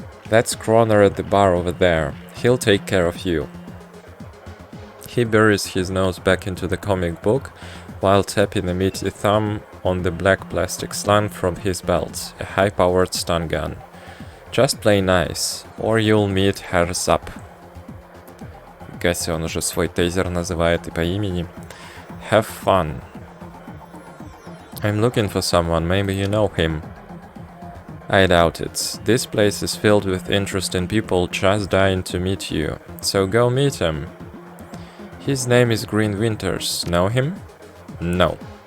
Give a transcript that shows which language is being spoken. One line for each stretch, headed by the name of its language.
English: That's Kroner at the bar over there. He'll take care of you. He buries his nose back into the comic book while tapping a meaty thumb on the black plastic sling from his belt, a high-powered stun gun. Just play nice, or you'll meet her Zap.
Russian: Гасси, он уже свой тейзер называет и по имени.
English: Have fun. I'm looking for someone, maybe you know him. I doubt it. This place is filled with interesting people just dying to meet you, so go meet him. His name is Green Winters. Know him? No.